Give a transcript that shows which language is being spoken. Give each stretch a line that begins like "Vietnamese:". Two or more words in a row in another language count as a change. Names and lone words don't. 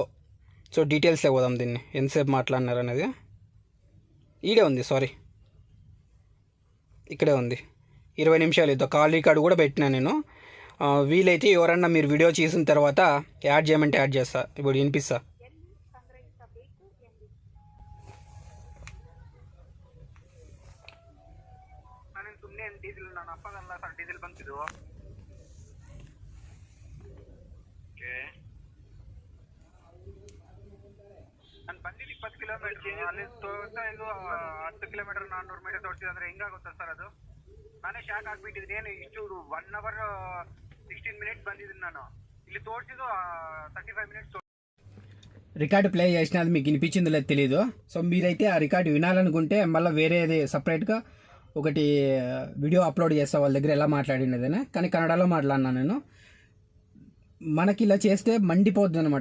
Telugu: సో డీటెయిల్స్లో పోదాం దీన్ని ఎంతసేపు మాట్లాడినారు అనేది. ఈడే ఉంది, సారీ ఇక్కడే ఉంది. 20 నిమిషాలు. ఇద్దో కాల్ రికార్డు కూడా పెట్టినా నేను. వీలైతే ఎవరన్నా మీరు వీడియో చేసిన తర్వాత యాడ్ చేయమంటే యాడ్ చేస్తా. ఇప్పుడు వినిపిస్తా.
Kannada: ಡೀಸೆಲ್ ನಾನು ಅಪ್ಪಗಲ್ಲ ಸರ್ ಡೀಸೆಲ್ ಬಂತಿದ್ದು ನಾನು ಬಂದಿದ್ದು 20 ಕಿಲೋಮೀಟರ್, ಅಲ್ಲಿ ತೋರಿಸ್ತಾ ಇದು 10 ಕಿಲೋಮೀಟರ್ 400 ಮೀಟರ್ ತೋರಿಸಿದೆ. ಅಂದರೆ ಹೆಂಗಾಗುತ್ತೆ ಸರ್ ಅದು? ನಾನೇ ಶಾಕ್ ಆಗಿಬಿಟ್ಟಿದ್ದೀನಿ. ಏನು ಇಷ್ಟು
English: 1 hour 16 minutes
Kannada: ಬಂದಿದ್ದೀನಿ ನಾನು, ಇಲ್ಲಿ ತೋರಿಸಿದ್ದು
English: 35 minutes.
Telugu: రికార్డు ప్లే చేసినది మీకు వినిపించిందో లేదు తెలీదు. సో మీరైతే ఆ రికార్డు వినాలనుకుంటే మళ్ళీ వేరేది సపరేట్గా ఒకటి వీడియో అప్లోడ్ చేస్తా వాళ్ళ దగ్గర ఎలా మాట్లాడినదేనా, కానీ కన్నడలో మాట్లాడినా నేను. మనకి ఇలా చేస్తే మండిపోద్ది అనమాట.